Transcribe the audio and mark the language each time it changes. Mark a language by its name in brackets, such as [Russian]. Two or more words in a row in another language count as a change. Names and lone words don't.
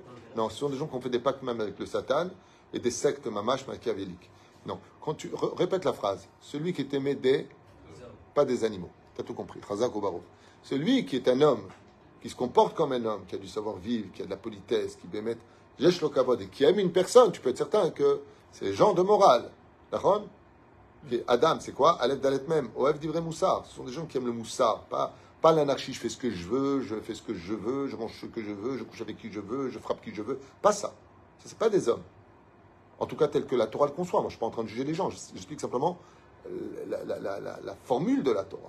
[French] Non, ce sont des gens qui ont fait des pactes même avec le Satan et des sectes mamash machiavéliques. Non, quand tu répètes la phrase, celui qui est aimé pas des animaux. Tu as tout compris. [Hebrew] חזק וברוך. [French] Celui qui est un homme, qui se comporte comme un homme, qui a du savoir-vivre, qui a de la politesse, qui bémet, [Hebrew] יש לו כבוד, [French] et qui aime une personne, tu peux être certain que c'est les gens de morale. D'accord ? Adam, c'est quoi ? [Hebrew] אלף דלת [French] même. [Hebrew] אוהב דברי מוסר. [French] Ce sont des gens qui aiment le moussar. Pas l'anarchie, je fais ce que je veux, je fais ce que je veux, je mange ce que je veux, je couche avec qui je veux, je frappe qui je veux. Pas ça. Ça, c'est pas des hommes. En tout cas, tel que la Torah le conçoit. Moi, je ne suis pas en train de juger les gens. J'explique simplement la formule de la Torah.